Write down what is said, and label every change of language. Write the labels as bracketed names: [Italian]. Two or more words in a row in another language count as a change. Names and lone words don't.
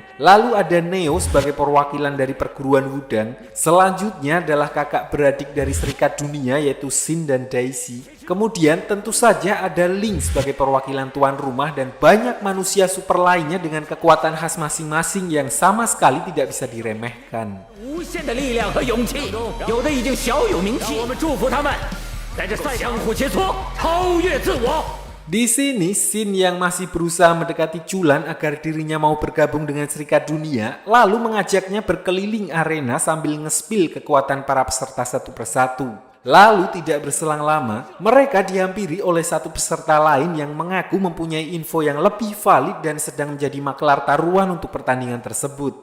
[Indonesian] Lalu ada Neo sebagai perwakilan dari perguruan Wudang. Selanjutnya adalah kakak beradik dari Serikat Dunia yaitu Xin dan Daisy. Kemudian tentu saja ada Ling sebagai perwakilan tuan rumah dan banyak manusia super lainnya dengan kekuatan khas masing-masing yang sama sekali tidak bisa diremehkan. [Chinese] 无限的力量和勇气，有的已经小有名气。让我们祝福他们，在这赛相互切磋，超越自我。 [Indonesian] Di sini, Xin yang masih berusaha mendekati Culan agar dirinya mau bergabung dengan Serikat Dunia, lalu mengajaknya berkeliling arena sambil ngespil kekuatan para peserta satu persatu. Lalu tidak berselang lama, mereka dihampiri oleh satu peserta lain yang mengaku mempunyai info yang lebih valid dan sedang menjadi maklar taruhan untuk pertandingan tersebut.